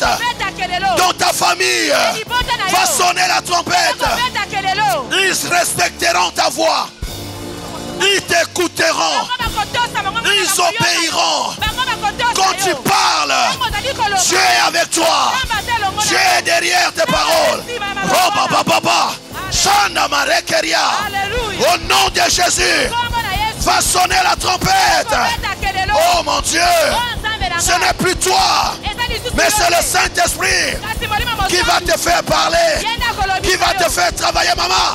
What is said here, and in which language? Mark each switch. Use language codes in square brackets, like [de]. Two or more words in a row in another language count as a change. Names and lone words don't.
[fr] Dans ta famille, va sonner la trompette. Ils respecteront ta voix. Ils t'écouteront. Ils obéiront. Quand tu parles, Dieu est avec toi. Dieu est derrière tes paroles. Oh, baba, baba. Au nom de Jésus, va sonner la trompette. Oh mon Dieu, ce n'est plus toi, mais c'est le Saint-Esprit qui va te faire parler, qui va te faire travailler, maman.